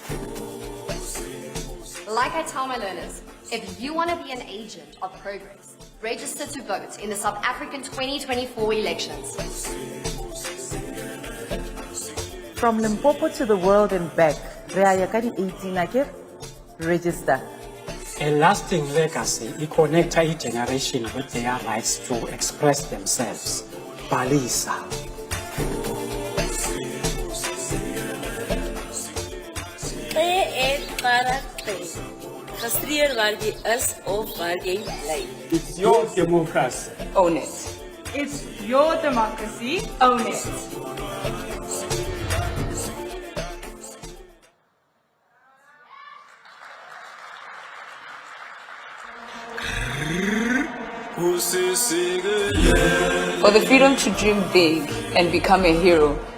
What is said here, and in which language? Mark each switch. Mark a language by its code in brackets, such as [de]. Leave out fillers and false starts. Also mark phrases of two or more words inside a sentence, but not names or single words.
[en] Like I tell my learners, if you want to be an agent of progress, register to vote in the South African 2024 elections. From Limpopo to the world and back, [st] re a ya ka di-18 akere, [en] register. A lasting legacy, it connects a generation with their rights to express themselves. Balisa. [af] Gestudeer waar jy is of waar jy bly. [en] It's your democracy. Own it. It's your democracy. Own it. For the freedom to dream big and become a hero.